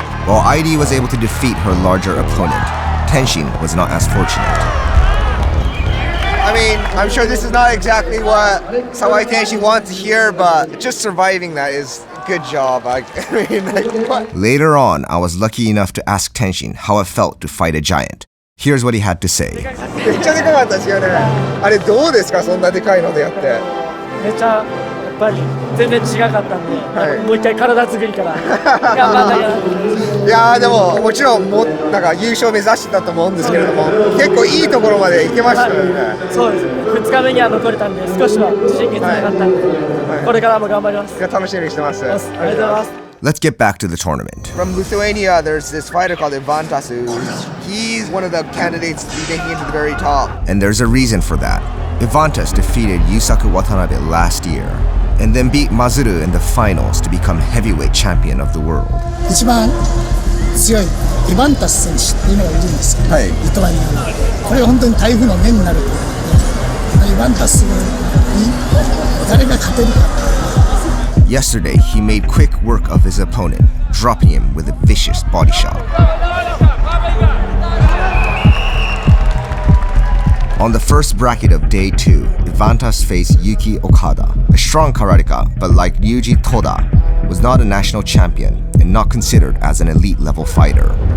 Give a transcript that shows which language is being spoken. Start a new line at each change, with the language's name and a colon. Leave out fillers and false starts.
English: While Airi was able to defeat her larger opponent, Tenshin was not as fortunate. I mean, I'm sure this is not exactly what Sawai Tenshin wants to hear, but just surviving that is good job. Later on, I was lucky enough to ask Tenshin how it felt to fight a giant. Here's what he had to say.
Japanese: めっちゃでかかったですよね。あれどうですか、そんなでかいのでやって。めっちゃやっぱり全然違かったんで、もう一回体作りから頑張んなきゃな。いやーでももちろんなんか優勝目指してたと思うんですけれども、結構いいところまで行けましたよね。そうですね。 2日目には残れたんで少しは自信がつながったんで、これからも頑張ります。いや楽しみにしてます。ありがとうございます。
English: Let's get back to the tournament. From Lithuania, there's this fighter called Ivantas. He's one of the candidates to be making it to the very top. And there's a reason for that. Ivantas defeated Yusaku Watanabe last year, and then beat Mazuru in the finals to become heavyweight champion of the world.
Japanese: 一番強いイバンタス選手っていうのがいるんですけど、リトアニアのこれが本当に台風の目になるというので、イバンタスに誰が勝てるか。
English: Yesterday, he made quick work of his opponent, dropping him with a vicious body shot. On the first bracket of day 2, Ivantas faced Yuki Okada, a strong karateka, but like Ryuji Toda, was not a national champion and not considered as an elite-level fighter.